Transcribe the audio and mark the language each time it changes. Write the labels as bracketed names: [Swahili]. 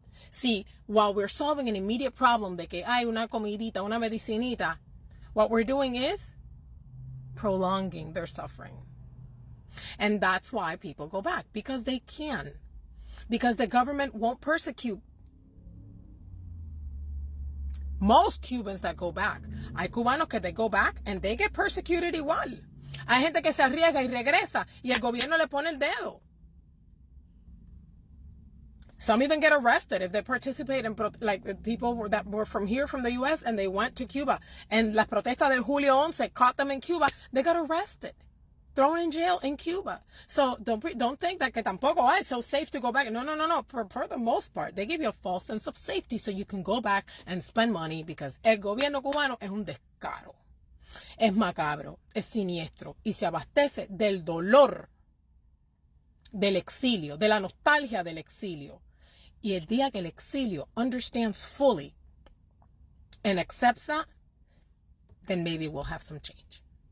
[English] See, while we're solving an immediate problem [Spanish] de que hay una comidita, una medicinita, [English] what we're doing is prolonging their suffering. And that's why people go back, because they can. Because the government won't persecute most Cubans that go back. [Spanish] Hay cubanos que [English] they go back and they get persecuted [Spanish] igual. Hay gente que se arriesga y regresa y el gobierno le pone el dedo. [English] Some even get arrested if they participate in, like the people that were from here, from the U.S., and they went to Cuba. And [Spanish] las protestas del Julio 11 [English] caught them in Cuba. They got arrested, thrown in jail in Cuba. So don't think that [Spanish] que tampoco, [English] it's so safe to go back. No. For the most part, they give you a false sense of safety so you can go back and spend money because [Spanish] el gobierno cubano es un descaro. Es macabro, es siniestro y se abastece del dolor del exilio, de la nostalgia del exilio. Y el día que el exilio [English] understands fully and accepts that, then maybe we'll have some change.